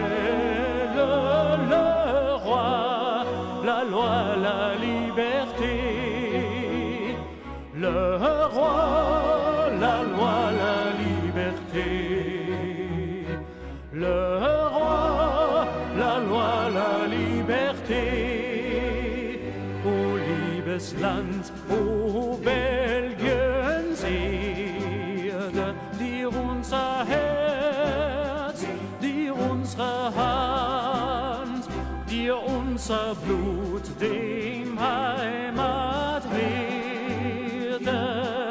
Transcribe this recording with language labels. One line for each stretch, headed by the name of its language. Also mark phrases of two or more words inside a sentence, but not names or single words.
French: la loi, la liberté, le roi, la loi, la liberté, le roi, la loi, la liberté,
German: o liebes Land, o Belgien Erde, dir unser Herz, dir unsere Hand, dir unser Blut, dem Heimat werde.